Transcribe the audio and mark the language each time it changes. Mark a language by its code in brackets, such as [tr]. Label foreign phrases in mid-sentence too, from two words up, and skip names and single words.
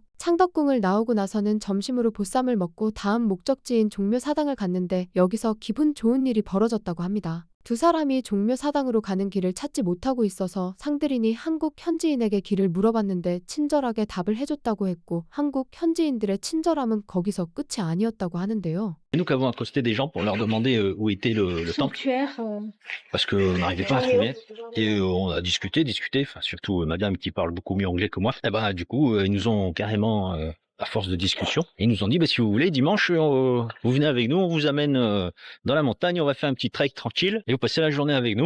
[ko] 창덕궁을 나오고 나서는 점심으로 보쌈을 먹고 다음 목적지인 종묘사당을 갔는데 여기서 기분 좋은 일이 벌어졌다고 합니다. 두 사람이 종묘사당으로 가는 길을 찾지 못하고 있어서 상들인이 한국 현지인에게 길을 물어봤는데 친절하게 답을 해줬다고 했고 한국 현지인들의 친절함은 거기서 끝이 아니었다고 하는데요. [fr] Et nous avons accosté des gens pour leur demander où était le temple. Sanctuaire. Parce qu'on n'arrivait pas à trouver. Et on a discuté, enfin surtout madame qui parle beaucoup mieux anglais que moi. Et ben du coup, ils nous ont carrément, à force de discussion, ils nous ont dit, si vous voulez, dimanche, vous venez avec nous, on vous amène dans la montagne, on va faire un petit trek tranquille, et vous passez la journée avec nous.